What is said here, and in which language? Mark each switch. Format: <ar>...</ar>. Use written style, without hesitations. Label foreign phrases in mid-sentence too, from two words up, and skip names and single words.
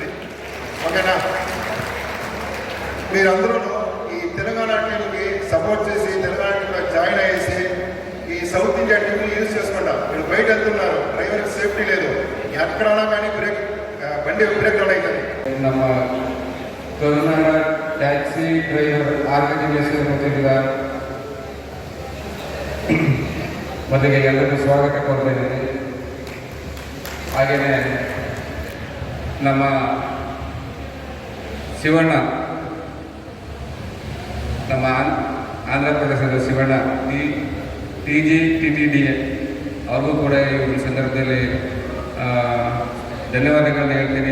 <te>ఓకేనా? మీరందరూ ఈ తెలంగాణ టీంకి సపోర్ట్ చేసి తెలంగాణ టీంలో జాయిన్ అయ్యేసి ఈ సౌత్ ఇండియా టీంని యూజ్ చేసుకుంటా. మీరు బయట వెళ్తున్నారు, డ్రైవర్కి సేఫ్టీ లేదు, ఎక్కడన్నా కానీ బండి</te> <en>break down</en> <te>అవుతుంది.</te> <kn>ನಮ್ಮ ಕರ್ನಾಟಕ ಟ್ಯಾಕ್ಸಿ ಡ್ರೈವರ್ ಆರ್ಗನೈಸೇಷನ್ ವತಿಯಿಂದ ಮೊದಲಿಗೆ ಎಲ್ಲರಿಗೂ ಸ್ವಾಗತ ಕೊಡ್ತಾ ಇದ್ದೀನಿ. ಹಾಗೆಯೇ ನಮ್ಮ ಶಿವಣ್ಣ, ನಮ್ಮ ಆಂಧ್ರ ಪ್ರದೇಶದ ಶಿವಣ್ಣ TGTTD ಅವ್ರಿಗೂ ಕೂಡ ಈ ಒಂದು ಸಂದರ್ಭದಲ್ಲಿ ಧನ್ಯವಾದಗಳನ್ನ ಹೇಳ್ತೀನಿ.</kn>